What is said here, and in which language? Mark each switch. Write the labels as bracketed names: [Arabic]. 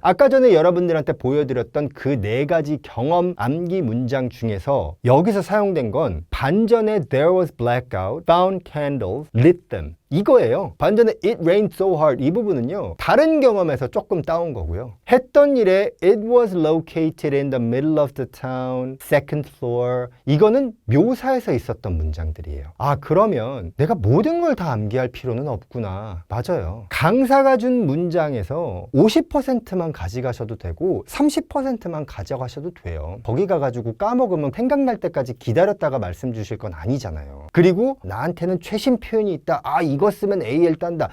[Korean] 아까 전에 여러분들한테 보여드렸던 그 4가지 경험 암기 문장 중에서 여기서 사용된 건 반전에 [English] there was blackout, found candles, lit them [Korean] 이거예요. 반전에 [English] it rained so hard [Korean] 이 부분은요 다른 경험에서 조금 따온 거고요. 했던 일에 [English] it was located in the middle of the town, second floor [Korean] 이거는 묘사에서 있었던 문장들이에요. 그러면 내가 모든 걸 다 암기할 필요는 없구나. 맞아요. 강사가 준 문장에서 50%만 가져가셔도 되고 30%만 가져가셔도 돼요. 거기 가가지고 까먹으면 생각날 때까지 기다렸다가 말씀 주실 건 아니잖아요. 그리고 나한테는 최신 표현이 있다. 이거 쓰면 AL 딴다.